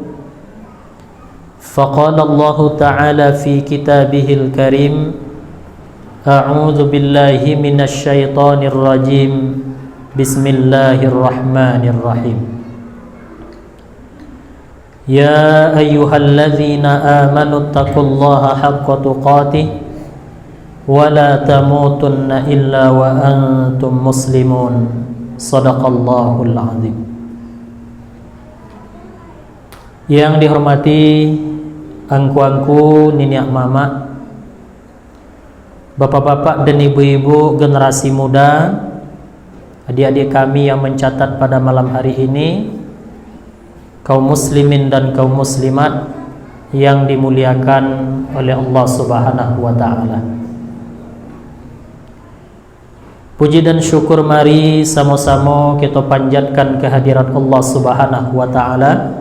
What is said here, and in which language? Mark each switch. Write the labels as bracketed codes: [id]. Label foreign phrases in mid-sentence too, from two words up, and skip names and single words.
[ar] فقال الله تعالى في كتابه الكريم أعوذ بالله من الشيطان الرجيم بسم الله الرحمن الرحيم يا أيها الذين آمنوا اتقوا الله حق تقاته ولا تموتن إلا وأنتم مسلمون صدق الله العظيم. [id] Yang dihormati angku-angku, [min] niniak mama, [id] bapak-bapak dan ibu-ibu generasi muda, adik-adik kami yang mencatat pada malam hari ini, kaum muslimin dan kaum muslimat yang dimuliakan oleh [ar] الله سبحانه وتعالى. [id] Puji dan syukur mari sama-sama kita panjatkan kehadirat [ar] الله سبحانه وتعالى.